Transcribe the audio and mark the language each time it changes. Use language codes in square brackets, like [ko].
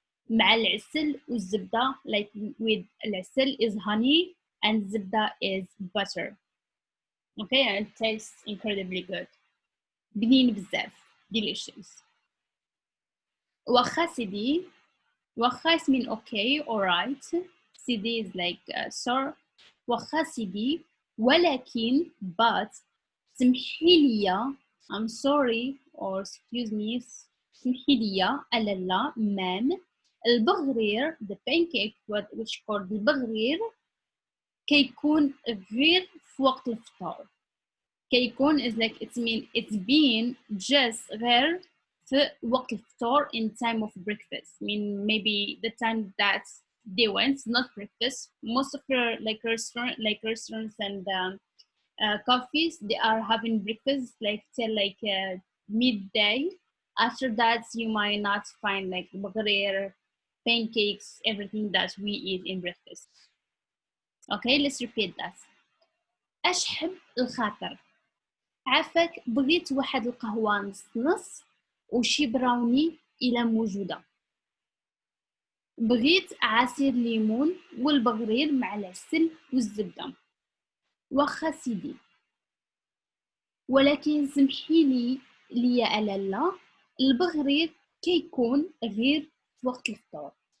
[ar] مع العسل والزبدة, [en] like with العسل is honey and zibda is butter. Okay, and it tastes incredibly good. [ar] بنين بزاف. [en] Delicious. [ar] واخا سيدي. [en] واخا is mean okay, alright. سيدي is like sir. [ar] واخا سيدي, ولكن but سمحي لي, [en] I'm sorry or excuse me, [ar] سمحي لي, ألالا, ma'am, البغرير, [en] the pancake which called [ar] البغرير, كيكون غير في وقت الفطور. [en] كيكون is like it's mean it's been just [ar] غير في وقت الفطور, [en] in time of breakfast. I mean maybe the time that they went, not breakfast. Most of your like restaurants and coffees, they are having breakfast like till like midday. After that you might not find like bagrir, pancakes, everything that we eat in breakfast. Okay, let's repeat that. [ar] أشحب الخاطر. عافاك بغيت واحد القهوة نص نص وشي براوني إلى موجودة. بغيت عصير ليمون والبغرير مع العسل والزبدة. واخا سيدي، ولكن سمحيلي ليا ألالا، البغرير كيكون غير في وقت الفطور.